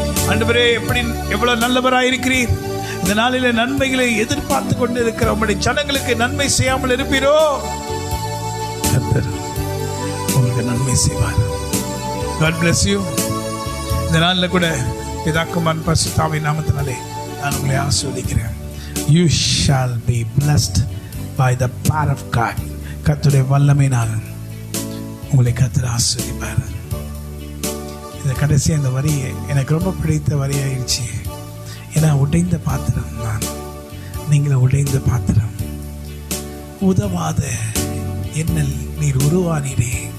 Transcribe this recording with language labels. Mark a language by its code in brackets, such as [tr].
[ta] ஆண்டவரே, எவ்வளவு நல்லவராய் இருக்கிறீர். இந்த நாளிலே நன்மைகளை எதிர்பார்த்து கொண்டு இருக்கிற உம்முடைய ஜனங்களுக்கு நன்மை செய்யாமல் இருப்பீரோ? கர்த்தர் உங்களுக்கு நன்மை செய்வார். [en] God bless you. [ta] இந்த நாளில் கூட பிதாக்குமாரன் பரிசுத்த ஆவியின் நாமத்தினாலே நான் உங்களை ஆசீர்வதிக்கிறேன். [en] You shall be blessed by the power of God. [ta] கர்த்தருடைய வல்லமையினால் உங்களை கர்த்தர் ஆசீர்வதிப்பார். இந்த கடைசி அந்த வரியை எனக்கு ரொம்ப பிடித்த வரியாயிடுச்சு. ஏன்னா உடைந்த பாத்திரம் நான், நீங்கள் உடைந்த பாத்திரம். உதவாத என்னில் நீர் உருவானீரே.